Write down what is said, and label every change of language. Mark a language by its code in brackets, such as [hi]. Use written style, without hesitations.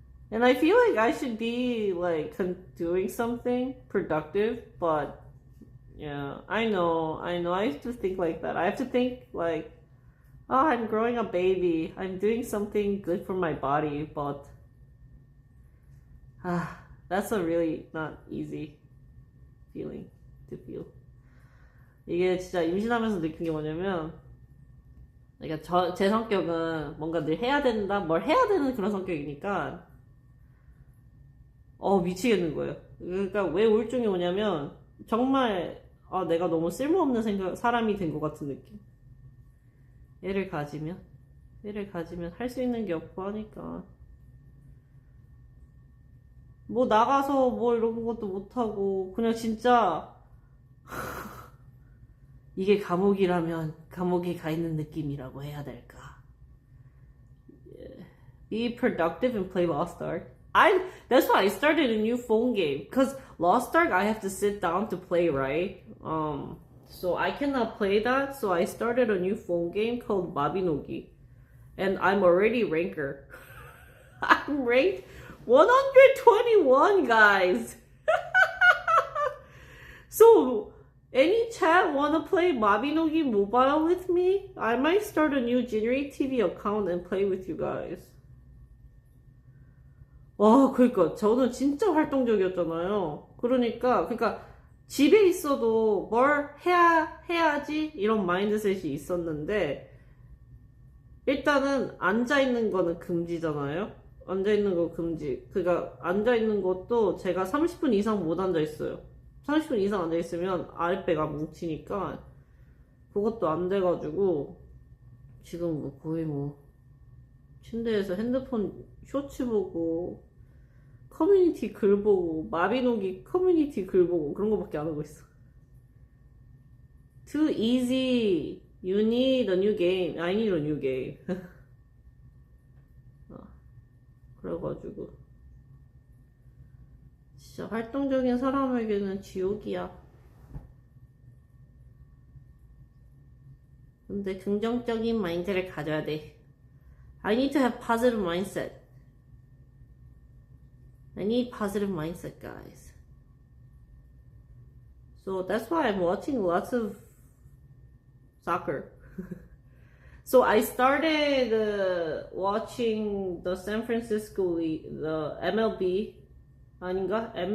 [en] And I feel like I should be like doing something productive, but yeah, I know. I have to think like that. I have to think like, oh, I'm growing a baby. I'm doing something good for my body, but that's a really not easy feeling to feel. [ko] 이게 진짜 임신하면서 느낀 게 뭐냐면, 그러니까 제 성격은 뭔가 늘 해야 된다, 뭘 해야 되는 그런 성격이니까 미치겠는 거예요. 그러니까 왜 우울증이 오냐면 정말 내가 너무 쓸모없는 사람이 된 것 같은 느낌. 애를 가지면 할 수 있는 게 없고 하니까 뭐 나가서 뭐 이런 것도 못하고 그냥 진짜 이게 감옥이라면 감옥에 가 있는 느낌이라고 해야 될까. [en] Be productive and play Lost Ark. That's why I started a new phone game, because Lost Ark I have to sit down to play, right? So I cannot play that, so I started a new phone game called Mabinogi. And I'm already ranker. I'm ranked 121, guys. So, any chat wanna play Mabinogi Mobile with me? I might start a new Generate TV account and play with you guys. [ko] 와, 그러니까 저는 진짜 활동적이었잖아요. 그러니까 집에 있어도 뭘 해야지 이런 마인드셋이 있었는데, 일단은 앉아있는 거는 금지잖아요. 앉아있는 거 금지. 그러니까 앉아있는 것도 제가 30분 이상 못 앉아있어요. 30분 이상 앉아있으면 아랫배가 뭉치니까 그것도 안 돼가지고 지금 뭐 거의 침대에서 핸드폰 쇼츠 보고 커뮤니티 글 보고 마비노기 커뮤니티 글 보고 그런 거밖에 안 하고 있어. [en] Too easy. You need a new game. I need a new game. [ko] 그래가지고 진짜 활동적인 사람에게는 지옥이야. 근데 긍정적인 마인드를 가져야 돼. [en] I need to have positive mindset. I need positive mindset, guys. So that's why I'm watching lots of soccer. So I started watching the San Francisco League, the MLB 아닌가?